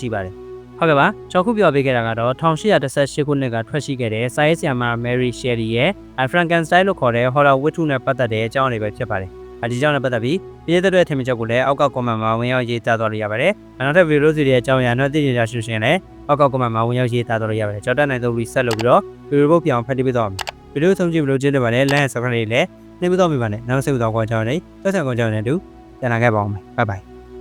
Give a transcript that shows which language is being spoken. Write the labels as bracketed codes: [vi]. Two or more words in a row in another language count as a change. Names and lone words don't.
[my] ရှိပါတယ်။ဟုတ်ကဲ့ပါကျွန်တော်ခုပြောပေးခဲ့တာကတော့1818ခုနှစ်ကထွက်ရှိခဲ့တဲ့စာရေးဆရာမ Mary Shelley ရဲ့ Frankenstein လို့ခေါ်တဲ့ horror ဝတ္ထုနဲ့ပတ်သက်တဲ့အကြောင်းတွေပဲဖြစ်ပါတယ်။ဒီကြောင့်လည်းပတ်သက်ပြီးပြည်သက်တဲ့ထင်မြင်ချက်ကိုလည်းအောက်က comment မှာဝင်ရောက်ရေးသားသွားလို့ရပါတယ်။နောက်ထပ် video တွေရဲ့အကြောင်းအရာနဲ့သိချင်ကြရှုရှင်လည်းအောက်က comment မှာဝင်ရောက်ရေးသားသွားလို့ရပါတယ်။ကြောက်တတ်နိုင်သော reset လုပ်ပြီးတော့ video ပုတ်ပြောင်းဖတ်ပေးသွားမယ်။ video ဆုံးကြည့်လို့ကျေးဇူးပါတယ်။ [en] like and subscribe [my] လေးလည်းနှိပ်ပေးသွားမိပါနဲ့။နောက်ဆက်ပြီးတော့ကြောင်းလေးသက်ဆိုင်ကြောင်းနဲ့အတူပြန်လာခဲ့ပါဦးမယ်။ [en] Bye bye